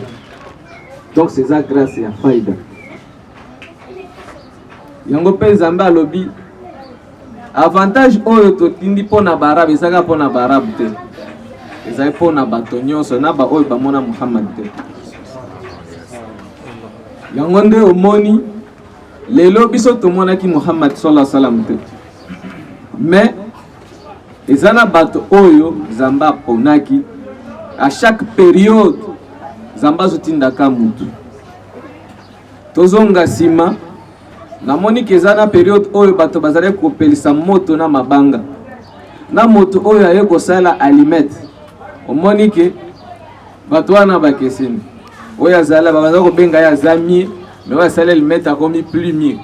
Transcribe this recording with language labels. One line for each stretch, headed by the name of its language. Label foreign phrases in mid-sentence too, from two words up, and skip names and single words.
French: Donc c'est ça grâce
Lingala: ya faida yango mpe nzambe alobi avantage oyo totindi mpona barabe ezaka mpona barabe te ezali mpona bato nyonso na baoyo bamona Muhammad te. Yango nde omoni lelo biso tomonaki Muhammad
Arabic: sallallahu alaihi wasallam
Lingala: te mais eza na bato oyo Nzambe aponaki
French: à chaque période
Lingala: Nzambe azotindaka mutu. Tozonga nsima namoni ke eza na période oyo bato bazali kopelisa moto na mabanga na moto oyo aye kosala alimete omoni ke bato wana bakeseni oyo azala babanza kobenga ya zamie mais oyo asala alimete akomi
French: plus mieux.